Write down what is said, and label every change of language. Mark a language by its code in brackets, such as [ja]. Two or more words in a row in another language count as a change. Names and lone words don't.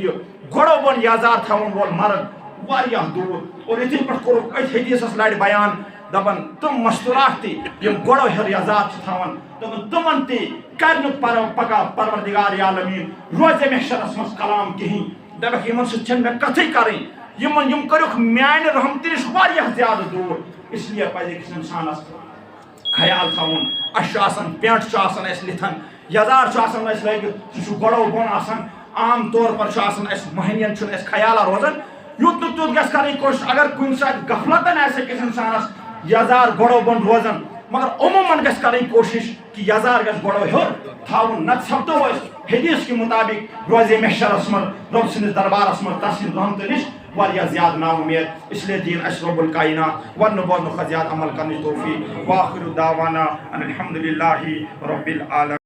[ks] یہ گۄڈو بۄن یزار تھاون وول مرد واریاہ دوٗر اور یِتھٕے پٲٹھۍ کوٚرُکھ أتھۍ حدیثس لڑِ بیان دپان تم مستورات تہِ یم گۄڈو ہیوٚر یزار چھِ تھاوان دپان تمن تہِ کر نہٕ پگاہ پروردگار عالمیٖن روزے محشرس مز کلام کہیٖنۍ دپکھ یمن سۭتۍ چھنہٕ مےٚ کتھٕے کرٕنۍ یم کٔرِکھ میانہِ رحمتہِ نش واریاہ زیادٕ دوٗر [ur] اس لیے [ks] پزِ أکِس انسانس خیال تھاوُن اَسہِ چھُ آسان پینٹ چھُ آسان اَسہِ لِتھن یزار چھُ آسان اَسہِ لٲگِتھ سُہ چھُ گۄڈو بۄن آسان [ur] عام طور پر [ks] چھُ آسان اَسہِ مہنین چھُنہٕ اَسہِ خیالا روزان یوٗت نہٕ تیوٗت گژھِ کَرٕنۍ کوٗشِش اگر کُنہِ ساتہٕ غفلتن آسہِ أکِس انسانس یزار گۄڈو بۄن روزان مگر عموٗمن گژھِ کَرٕنۍ کوٗشِش کہ یزار گژھِ گۄڈو ہیوٚر تھاوُن نتہٕ سپدو أسۍ [ur] حدیث کے مطابق [ks] روزے محشرس منٛز رۄب سٕنٛدِس دربارس منٛز تس سٕنٛدِ رحمتہٕ نش واریاہ زیادٕ نا اُمید [ur] اس لیے [ks] دین اَسہِ رب الکائنات وننہٕ بوزنہٕ کھۄتہٕ زیادٕ عمل کرنٕچ توفیق [ar] واخر دعوانا ان الحمد للہ رب العالمین.